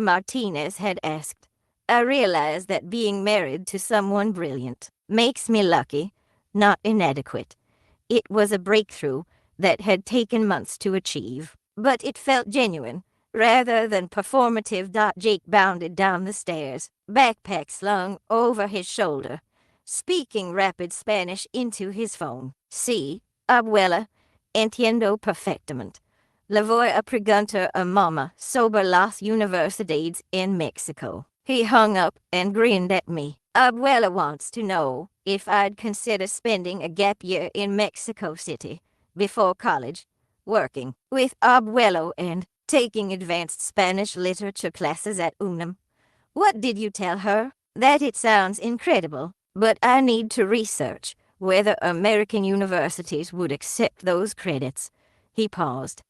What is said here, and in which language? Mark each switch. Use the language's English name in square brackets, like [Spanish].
[English] Martinez had asked. I realized that being married to someone brilliant makes me lucky, not inadequate. It was a breakthrough that had taken months to achieve, but it felt genuine rather than performative. Jake bounded down the stairs, backpack slung over his shoulder, speaking rapid Spanish into his phone. [Spanish] Sí, abuela, entiendo perfectamente. Le voy a preguntar a mamá sobre las universidades en Mexico. [English] He hung up and grinned at me. Abuela wants to know if I'd consider spending a gap year in Mexico City before college, working with abuelo and taking advanced Spanish literature classes at UNAM. What did you tell her? That it sounds incredible, but I need to research whether American universities would accept those credits. He paused.